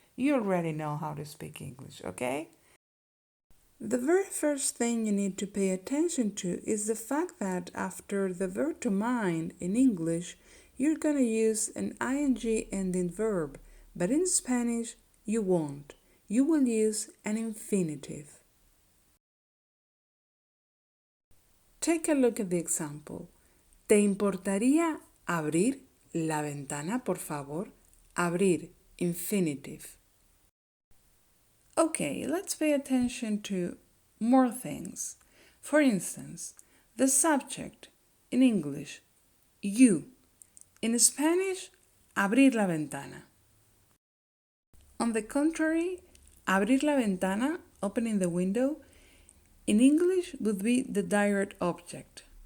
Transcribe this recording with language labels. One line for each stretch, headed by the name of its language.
English: You already know how to speak English, okay? The very first thing you need to pay attention to is the fact that after the verb to mind in English, you're going to use an ing ending verb, but in Spanish, you won't. You will use an infinitive. Take a look at the example.
Spanish: ¿Te importaría abrir la ventana, por favor?
English: Abrir, infinitive. Okay, let's pay attention to more things. For instance, the subject in English, you. In Spanish,
Spanish: abrir la ventana.
English: On the contrary, abrir la ventana, opening the window, in English would be the direct object.